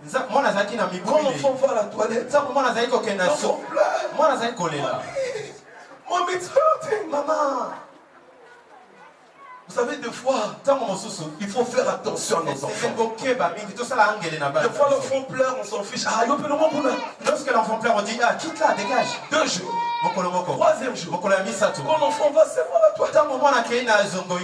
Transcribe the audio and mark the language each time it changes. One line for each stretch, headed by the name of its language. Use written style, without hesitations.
French: Quand l'enfant va à la toilette, l'enfant pleure.
English: Mommy, it's hurting, maman.
French: Vous savez, des fois, il faut faire attention à nos enfants. Des fois, l'enfant pleure, on s'en fiche. Ah, lorsque l'enfant pleure, on dit, ah, quitte-la, dégage. 2 jours. 3e jour. Quand l'enfant va se voir à toi.